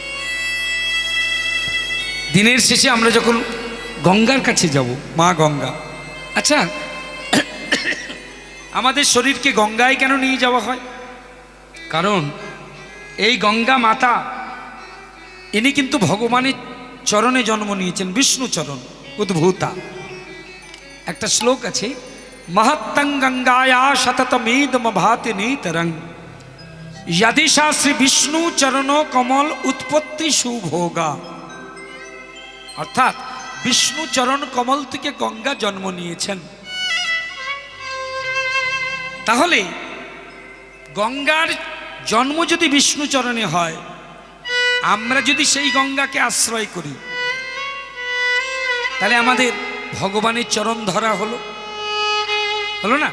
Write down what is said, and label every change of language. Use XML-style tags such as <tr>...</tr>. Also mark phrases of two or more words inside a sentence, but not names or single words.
<bn>দিনের শেষে আমরা যখন গঙ্গার কাছে যাব, মা গঙ্গা, আচ্ছা আমাদের শরীরকে গঙ্গায় কেন নিয়ে যাওয়া হয়? কারণ এই গঙ্গা মাতা ইনি কিন্তু ভগবানের চরণে জন্ম নিয়েছেন, বিষ্ণু চরণ উদ্ভূতা। একটা শ্লোক আছে,</bn> <sa>महत्तं गंगाया शततमेदम भाति नेतरं यदिशा श्री विष्णु चरणो कमल उत्पत्ति सुभोगा।</sa> <bn>অর্থাৎ বিষ্ণু চরণ কমল থেকে গঙ্গা জন্ম নিয়েছেন। তাহলে গঙ্গার জন্ম যদি বিষ্ণু চরণে হয়, আমরা যদি সেই গঙ্গাকে আশ্রয় করি, তাহলে আমাদের ভগবানের চরণ ধরা হলো, হলো না?</bn>